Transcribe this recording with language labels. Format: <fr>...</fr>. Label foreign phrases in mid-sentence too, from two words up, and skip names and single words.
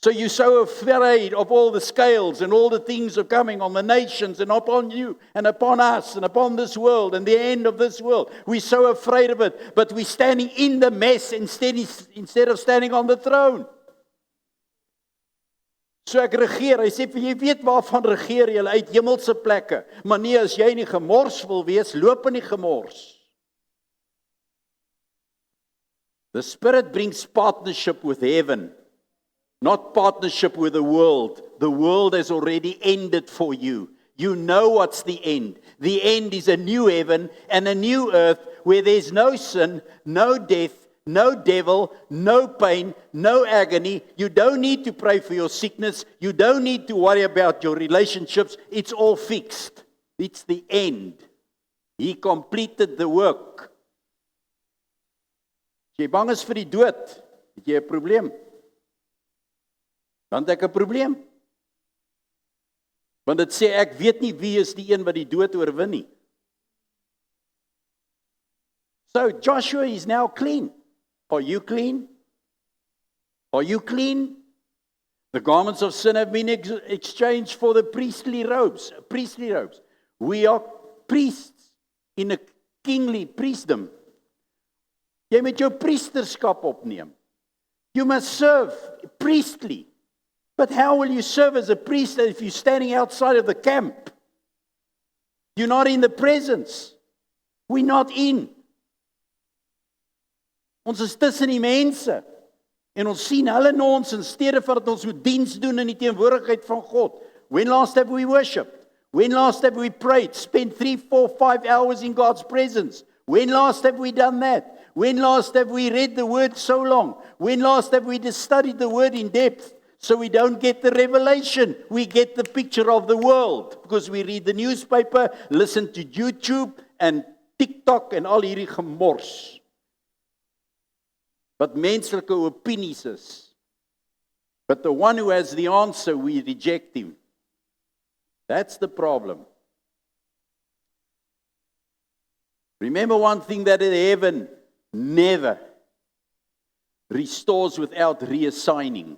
<en>So you're so afraid of all the scales and all the things are coming on the nations and upon you and upon us and upon this world and the end of this world. We're so afraid of it, but we're standing in the mess instead of standing on the throne.</en> <af>So ek regeer, hy sê, jy weet waarvan regeer jy uit hemelse plekke, maar nie as jy nie gemors wil wees, loop in die gemors.</af> <en>The Spirit brings partnership with heaven. Not partnership with the world. The world has already ended for you. You know what's the end. The end is a new heaven and a new earth where there's no sin, no death, no devil, no pain, no agony. You don't need to pray for your sickness. You don't need to worry about your relationships. It's all fixed. It's the end. He completed the work.</en> <af>As jy bang is vir die dood, het jy 'n probleem. Dan het ek 'n probleem. Want dit sê ek weet nie wie is die een wat die dood oorwin nie.</af> <en>So Joshua is now clean. Are you clean? Are you clean? The garments of sin have been exchanged for the priestly robes. Priestly robes. We are priests in a kingly priestdom.</en> <af>Jy moet jou priesterskap opneem.</af> <en>You must serve priestly. But how will you serve as a priest if you're standing outside of the camp? You're not in the presence. We're not in.</en> <af>Ons is tussen die mense. En ons sien hulle na ons in steede vir dat ons moet diens doen in die teenwoordigheid van God.</af> <en>When last have we worshipped? When last have we prayed? Spent 3, 4, 5 hours in God's presence? When last have we done that? When last have we read the word so long? When last have we just studied the word in depth? So we don't get the revelation. We get the picture of the world. Because we read the newspaper, listen to YouTube and TikTok</en> <af>en al hierdie gemors. Wat menslike opinies is.</af> <en>But the one who has the answer, we reject him. That's the problem. Remember one thing that in heaven never restores without reassigning.</en>